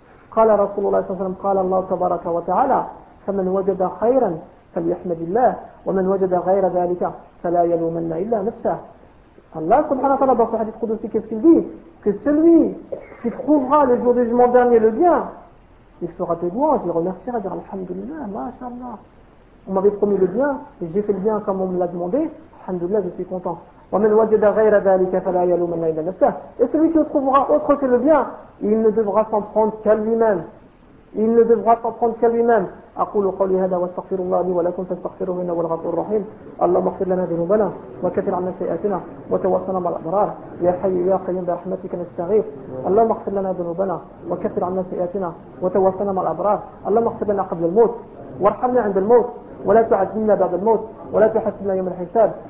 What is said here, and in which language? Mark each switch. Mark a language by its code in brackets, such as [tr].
[ar] Qala Rasulullah sallallahu alayhi wa sallam qala Allah tabaraka wa ta'ala فمن وجد خيرا فليحمد الله ومن وجد غير ذلك فلا يلومن الا نفسه. الله سبحانه وتعالى [fr] dans ce hadith qudusi, qu'est-ce qu'il dit? Que celui qui trouvera le jour du jugement dernier le bien, il fera des louanges, il remerciera, il dira Alhamdulillah, MashaAllah. On m'avait promis le bien, et j'ai fait le bien comme on me l'a demandé, Alhamdulillah, je suis content. [ar] ومن وجد غير ذلك فلا يلومن الا نفسه. [fr] Et celui qui le trouvera autre que le bien, il ne devra s'en prendre qu'à lui-même. Il ne devra pas prendre qu'à lui-même. [ar] أقول قولي هذا واستغفر الله لي ولكم فاستغفروه إنه الغفور الرحيم. اللهم اغفر لنا ذنوبنا وكفر عنا سيئاتنا وتوسلنا مع الأبرار. يا حي يا قيوم برحمتك نستغيث. اللهم اغفر لنا ذنوبنا وكفر عنا سيئاتنا وتوسلنا مع الأبرار. اللهم اغفر لنا قبل الموت وارحمنا عند الموت ولا تعذبنا بعد الموت ولا تحاسبنا يوم الحساب.